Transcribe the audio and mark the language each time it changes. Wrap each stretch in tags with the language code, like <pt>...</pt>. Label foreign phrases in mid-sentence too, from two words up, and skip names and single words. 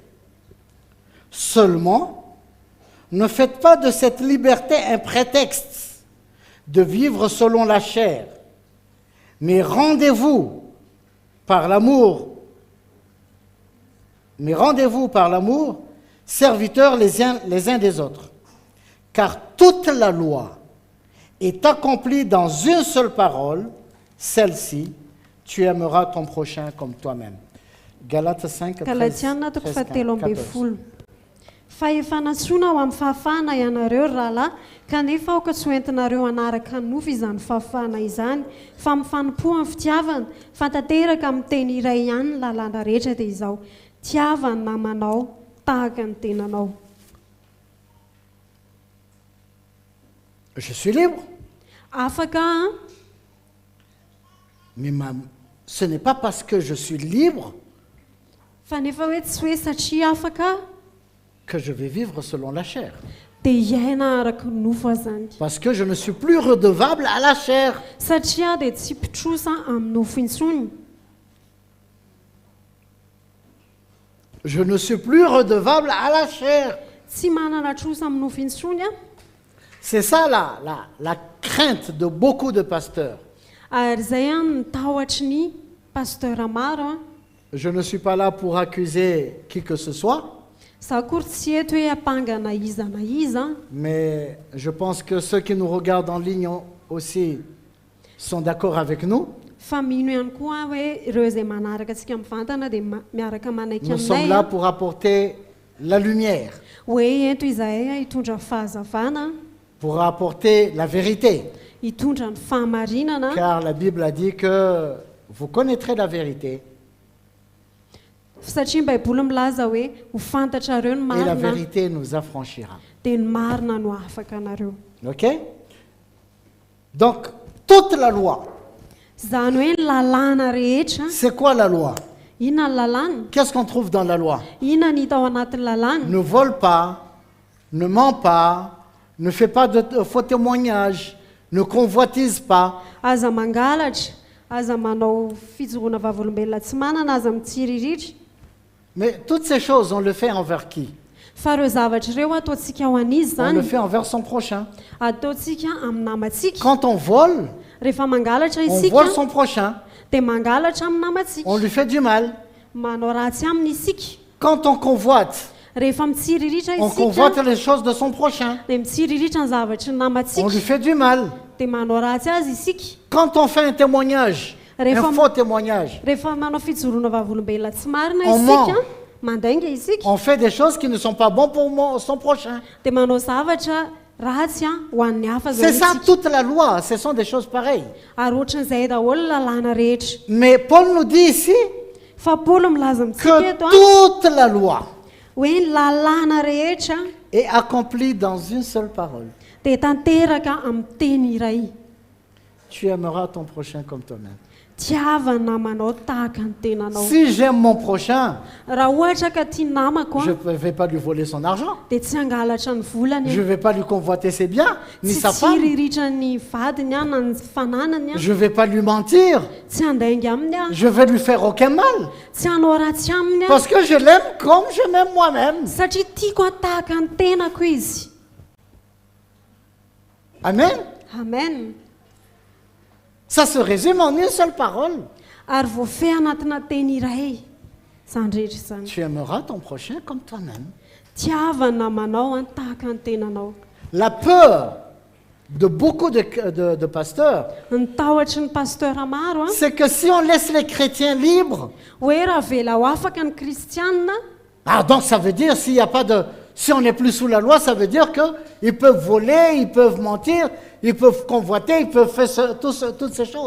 <fr>Seulement, ne faites pas de cette liberté un prétexte de vivre selon la chair, mais rendez-vous par l'amour, serviteurs les uns des autres. Car toute la loi est accomplie dans une seule parole, celle-ci, tu aimeras ton prochain comme toi-même. Galates 5, 13,</fr> <mg>Galatiana 5:13. Fa efa natsoina ho amin'ny fahafahana ianareo rahalahy, kanefa aoka tsy ho entinareo hanaraka nofy izany fahafahana izany, fa mifanompo amin'ny fitiavana, fa tanteraka amin'ny teny iray ihany ny lalàna rehetra dia izao: tiava ny namanao tahaka ny tenanao.</mg> <fr>Je suis libre,</fr> <mg>Afaka</mg> <fr>mais ce n'est pas parce que je suis libre</fr> <mg>fa nefa hoe tsy hoe satria afaka</mg> <fr>que je vais vivre selon la chair.</fr> <mg>dia iaina araka ny nofo azany</mg> <fr>Parce que je ne suis plus redevable à la chair.</fr> <mg>satria dia tsy mpitrosa amin'ny nofo intsony</mg> <fr>Je ne suis plus redevable à la chair.</fr> <mg>tsy manana trosa amin'ny nofo intsony a</mg> <fr>C'est ça la crainte de beaucoup de pasteurs.</fr> <mg>ary zay a ny tahotra ny pasteura maro a</mg> <fr>Je ne suis pas là pour accuser qui que ce soit,</fr> <mg>za kory tsy eto hoe apangana iza na iza</mg> <fr>mais je pense que ceux qui nous regardent en ligne aussi sont d'accord avec nous.</fr> <mg>fa mino ihany koa hoe ireo zay manaraka antsika mivantana dia miaraka manaiky</mg> <fr>Nous sommes</fr> <mg>aminay</mg> <fr>là a pour apporter la lumière,</fr> <mg>hoe eto izahay a hitondra fahazavana</mg> <fr>pour apporter la vérité.</fr> <mg>hitondra ny fahamarinana</mg> <fr>Car la Bible a dit que vous connaîtrez la vérité</fr> <mg>satria ny baiboly milaza hoe ho fantatrareo ny</mg> <fr>et la</fr> <mg>marina</mg> <fr>vérité nous affranchira.</fr> <mg>dia ny marina no afaka anareo</mg> <fr>Ok? Donc, toute la loi,</fr> <mg>zany hoe ny lalàna rehetra</mg> <fr>c'est quoi la loi?</fr> <mg>inona ny lalàna</mg> <fr>Qu'est-ce qu'on trouve dans la loi?</fr> <mg>inona ny hita ao anatin'ny lalàna</mg> <fr>Ne vole pas, ne ment pas, ne fais pas de faux témoignages, ne convoitise pas.</fr> <mg>aza mangalatra aza manao fijoroana vavolombelona tsy manana aza mitsiriritra</mg> <fr>Mais toutes ces choses, on le fait envers qui?</fr> <mg>fa ireo zavatra ireo ataontsika ho an'izy</mg> <fr>On le</fr> <mg>zany</mg> <fr>fait envers son prochain.</fr> <mg>ataontsika amin'ny namantsika</mg> <fr>Quand on vole,</fr> <mg>rehefa mangalatra</mg> <fr>on</fr> <mg>isika</mg> <fr>vole son prochain,</fr> <mg>dia mangalatra amin'ny namantsika</mg> <fr>on lui fait du mal.</fr> <mg>manao ratsy aminy isika</mg> <fr>Quand on convoite,</fr> <mg>rehefa mitsiriritra</mg> <fr>on</fr> <mg>isika</mg> <fr>convoite les choses de son prochain,</fr> <mg>dia mitsiriritra ny zavatry ny</mg> <fr>on</fr> <mg>namantsika</mg> <fr>lui fait du mal.</fr> <mg>dia manao ratsy azy isika</mg> <fr>Quand on fait un témoignage, un faux témoignage,</fr> <mg>rehefa manao fijoroana vavolombelona tsy marina</mg> <fr>On</fr> <mg>isika</mg> <fr>ment.</fr> <mg>mandainga isika</mg> <fr>on fait des choses qui ne sont pas bonnes pour son prochain.</fr> <mg>dia manao zavatra ratsy a ho an'ny hafa</mg> <fr>C'est ça</fr> <mg>zany</mg> <fr>toute la loi, ce sont des choses pareilles.</fr> <mg>ary ohatran'izay daholo lalàna rehetra</mg> <fr>Mais Paul nous dit ici</fr> <mg>fa paoly milaza amintsika</mg> <fr>que</fr> <mg>eto a</mg> <fr>toute la loi</fr> <mg>hoe ny lalàna rehetra</mg> <fr>est accomplie dans une seule parole.</fr> <mg>dia tanteraka amin'ny teny iray</mg> <fr>Tu aimeras ton prochain comme toi-même.</fr> <mg>tiava ny namanao tahaka ny tenanao</mg> <fr>Si j'aime mon prochain,</fr> <mg>raha ohatra ka tia namako</mg> <fr>je a ne vais pas lui voler son argent.</fr> <mg>dia tsy hangalatra ny volany</mg> <fr>Je ne vais pas lui convoiter ses biens, ni</fr> <mg>tsy</mg> <fr>sa femme.</fr> <mg>tsiriritra ny vadiny a na ny fananany a</mg> <fr>Je ne vais pas lui mentir.</fr> <mg>tsy handainga aminy a</mg> <fr>Je vais lui faire aucun mal.</fr> <mg>tsy hanao ratsy aminy a</mg> <fr>Parce que je l'aime comme je m'aime moi-même.</fr> <mg>satria tiako atahaka ny tenako izy</mg> <fr>Amen.</fr> <mg>amen</mg> <fr>Ça se résume en une seule parole.</fr> <mg>ary voafehy anatina teny iray zany rehetra zany</mg> <fr>Tu aimeras ton prochain comme toi-même.</fr> <mg>tiava ny namanao a tahaka ny tenanao</mg> <fr>La peur de beaucoup de pasteurs,</fr> <mg>ny tahotra ny pasteura maro a</mg> <fr>c'est que si on laisse les chrétiens libres,</fr> <mg>hoe raha vela ho afaka ny kristianina</mg> <fr>donc ça veut dire s'il n'y a pas de, si on n'est plus sous la loi, ça veut dire que ils peuvent voler, ils peuvent mentir, ils peuvent convoiter, ils peuvent faire toutes ces choses.</fr>